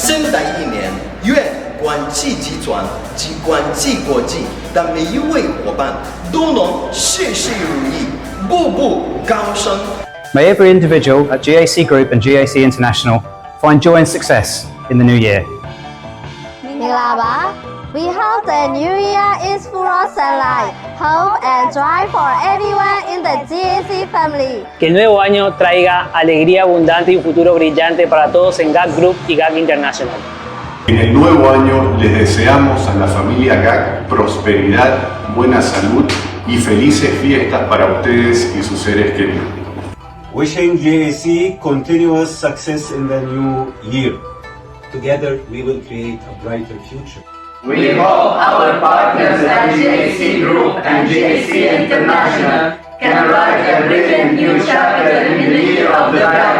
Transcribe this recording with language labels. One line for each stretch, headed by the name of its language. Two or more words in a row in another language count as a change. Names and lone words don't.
Chinese: 的一年，愿广济集团及广济国际的每一位伙伴都能事事如意，步步高升。
English: May every individual at GAC Group and GAC International find joy and success in the new year. မင်္ဂလာပါ We hope the new year is full of sunlight, hope and joy for everyone in the GAC family.
Spanish: Que el nuevo año traiga alegría abundante y un futuro brillante para todos en GAC Group y GAC International. En el nuevo año les deseamos a la familia GAC prosperidad, buena salud y felices fiestas para ustedes y sus seres queridos.
English: Wishing GAC continuous success in the new year. Together we will create a brighter future. We hope our partners at GAC Group and GAC International can write a brilliant new chapter in the year of the dragon.